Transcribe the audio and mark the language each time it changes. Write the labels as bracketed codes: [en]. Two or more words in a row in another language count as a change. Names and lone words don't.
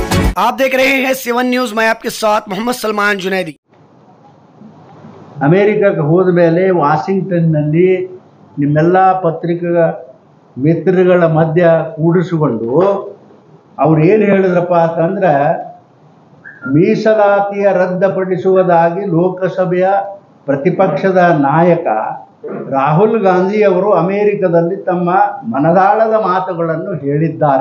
[hi] आप देख रहे हैं 7 न्यूज। मैं आपके साथ मोहम्मद सलमान जुनैदी। [kn] ಅಮೇರಿಕಕ್ಕೆ ಹೋದ ಮೇಲೆ ವಾಷಿಂಗ್ಟನ್ನಲ್ಲಿ ನಿಮ್ಮೆಲ್ಲ ಪತ್ರಿಕಾ ಮಿತ್ರಗಳ ಮಧ್ಯ ಕೂಡಿಸಿಕೊಂಡು ಅವ್ರು ಏನು ಹೇಳಿದ್ರಪ್ಪ ಅಂತಂದ್ರೆ ಮೀಸಲಾತಿಯ ರದ್ದುಪಡಿಸುವುದಾಗಿ ಲೋಕಸಭೆಯ ಪ್ರತಿಪಕ್ಷದ ನಾಯಕ ರಾಹುಲ್ ಗಾಂಧಿ ಅವರು ಅಮೇರಿಕದಲ್ಲಿ ತಮ್ಮ ಮನದಾಳದ ಮಾತುಗಳನ್ನು ಹೇಳಿದ್ದಾರೆ.